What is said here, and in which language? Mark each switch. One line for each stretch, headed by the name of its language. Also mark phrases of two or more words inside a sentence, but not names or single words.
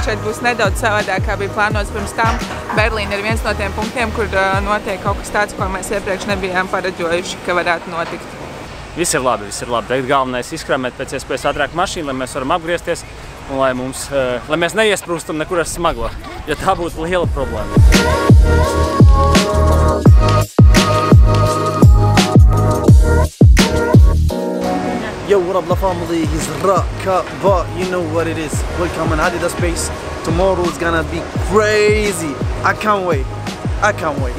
Latvian: Šeit būs nedaudz savādāk, kā bija plānots pirms tam. Berlīna ir viens no tiem punktiem, kur notiek kaut kas tāds, ko mēs iepriekš nebijām pareģojuši, ka varētu notikt. Viss ir labi, viss ir labi. Tagad galvenais izkrāmēt pēc iespējas ātrāk mašīnu, lai mēs varam apgriezties un lai mēs neiesprūstam nekur ar smaglo, jo tā būtu liela problēma.
English: Yo, what up, La Family? He's Raka, but you know what it is. Welcome on Adidas Space. Tomorrow is gonna be crazy. I can't wait. I can't wait.